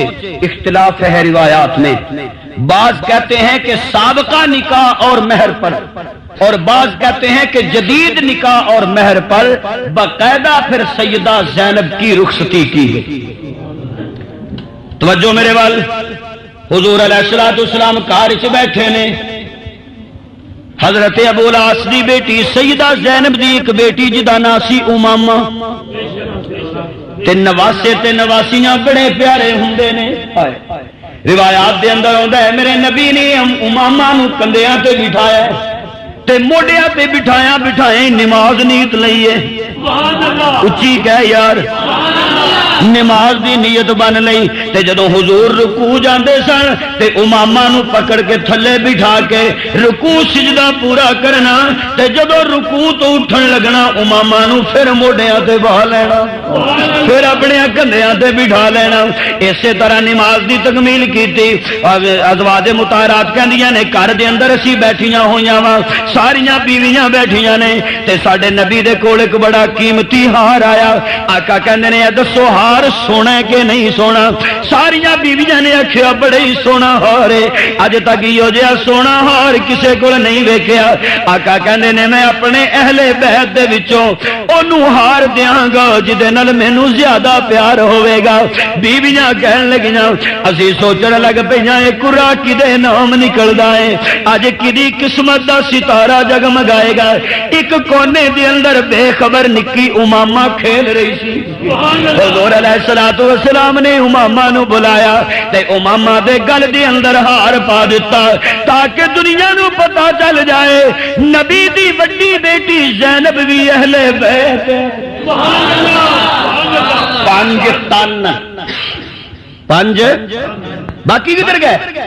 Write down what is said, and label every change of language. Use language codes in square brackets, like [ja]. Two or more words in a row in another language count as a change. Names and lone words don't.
[ur] اختلاف ہے روایات میں، بعض کہتے ہیں کہ سابقہ نکاح اور مہر پر، اور بعض کہتے ہیں کہ جدید نکاح اور مہر پر باقاعدہ پھر سیدہ زینب کی رخصتی کی گئی۔ [pa] توجہ میرے وال، حضور [ar] علیہ الصلوۃ والسلام [pa] کار وچ بیٹھے نے، حضرت ابو العاص دی بیٹی سیدہ زینب دی ایک بیٹی جدا نام سی امامہ، تے نواسے تے نواسیاں بڑے پیارے ہوندے نے۔ روایات دے اندر آندا ہے میرے نبی نے امامہ نو کندھیاں تے بٹھایا تے موڈیاں تے بٹھایا بٹھائے نماز نیت لئیے، اچھی کہہ یار، نماز دی نیت بن لئی تے جدوں حضور رکوع جاندے سن تے امامہ نو پکڑ کے تھلے بٹھا کے رکوع سجدہ پورا کرنا تے جدوں رکوع تو اٹھن لگنا امامہ نو پھر موڈیاں تے بہا لینا، پھر اپنے کندھیاں تے بٹھا لینا۔ اسی طرح نماز دی تکمیل کیتی۔ ازواج مطہرات کہندیاں نے گھر دے اندر اسی بیٹھیاں ہویاں وا، ساریاں بیویاں بیٹھیاں نے تے ساڈے نبی دے کول ایک بڑا قیمتی ہار آیا۔ آقا کہندے نے دسو ہار سونا ہے کہ نہیں سونا؟ ساریاں بیویاں نے آکھیا بڑے ہی سونا ہار ہے، اج تک یہو جہا سونا ہار کسے کول نہیں ویکھیا۔ آقا کہندے نے میں اپنے اہل بیت دے وچوں اونوں ہار دیاں گا جدے نال مینوں زیادہ پیار ہوے گا۔ بیویاں کہن لگیاں اسی سوچن لگ پیاں اے قرا کدے نام نکلدا ہے، اج کدی قسمت دا ستارہ جگمگائے گا۔ ایک کونے دے اندر بے خبر نکی امامہ کھیل رہی سی۔ حضور [ar] علیہ الصلوۃ والسلام [pa] نے امامہ نو بلایا تے امامہ دے گل دے اندر ہار پا دیتا تاکہ دنیا نو پتہ چل جائے نبی دی بڑی بیٹی زینب بھی اہل بیت ہے۔ پانچ تن پانچ باقی کدھر گئے؟